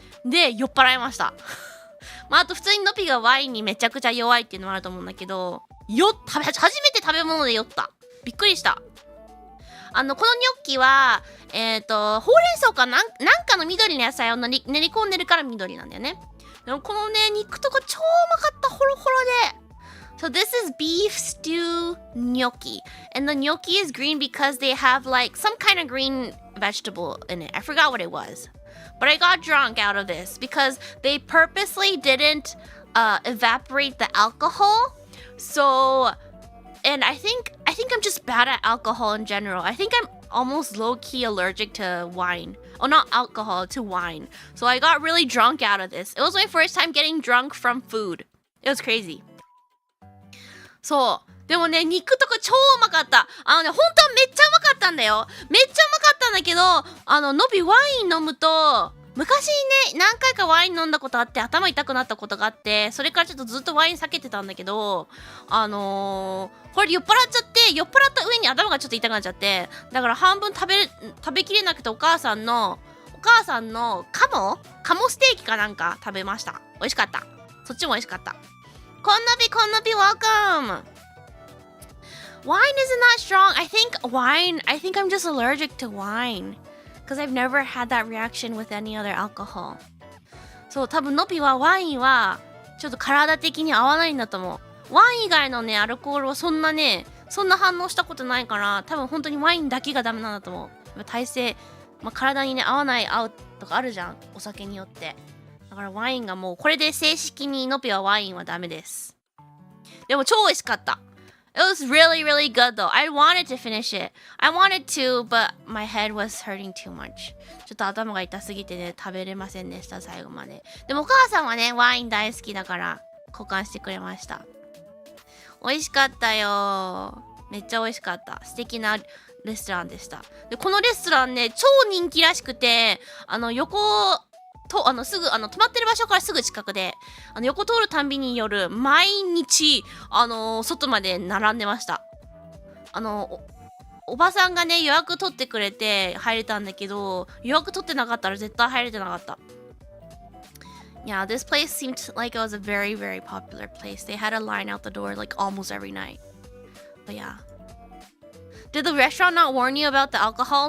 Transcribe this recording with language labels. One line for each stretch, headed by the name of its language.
Japanese: で、酔っ払いました。あと普通にノピがワインにめちゃくちゃ弱いっていうのもあると思うんだけど、初めて食べ物で酔った。びっくりした。このニョッキは、ほうれん草かなんかの緑の野菜を練り込んでるから緑なんだよね。でもこのね、肉とか超うまかった。ホロホロで。
English: So this is beef stew gnocchi. And the gnocchi is green because they have like some kind of green vegetable in it. I forgot what it was. But I got drunk out of this because they purposely didn't evaporate the alcohol. So, and I think I'm just bad at alcohol in general. I think I'm almost low-key allergic to wine. Oh, not alcohol, to wine. So I got really drunk out of this. It was my first time getting drunk from food. It was crazy. そう。
Japanese: でもね、肉とか超うまかった。本当はめっちゃうまかったんだよ。めっちゃうまかったんだけど、のびワイン飲むと、昔ね、何回かワイン飲んだことあって頭痛くなったことがあって、それからちょっとずっとワイン避けてたんだけど、これ酔っ払っちゃって、酔っ払った上に頭がちょっと痛くなっちゃって、だから半分食べきれなくてお母さんのカモステーキかなんか食べました。美味しかった。そっちも美味しかった。こんなび welcome!
English: Wine is not strong. I think I'm just allergic to wine.Because I've never had that reaction with any other alcohol.
Japanese: そう、多分のびはワインはちょっと体的に合わないんだと思う。ワイン以外のね、アルコールはそんな反応したことないから、多分本当にワインだけがダメなんだと思う。体勢、体にね、合うとかあるじゃん。お酒によって。だからワインがもう、これで正式にのびはワインはダメです。でも超美味しかった。
English: It was really, really good though. I wanted to finish it. I wanted to, but my head was hurting too much.
Japanese: ちょっと頭が痛すぎてね、食べれませんでした、最後まで。でもお母さんはね、ワイン大好きだから、交換してくれました。美味しかったよ。めっちゃ美味しかった。素敵なレストランでした。で、このレストランね、超人気らしくて、すぐ、止まってる場所からすぐ近くで、横通るたんびに夜、毎日、外まで並んでました。おばさんがね、予約取ってくれて入れたんだけど、予約取ってなかったら絶対入れてなかった。
English: Yeah, this place seemed like it was a very, very popular place. They had a line out the door like almost every night. But yeah. Did the restaurant not warn you about the alcohol?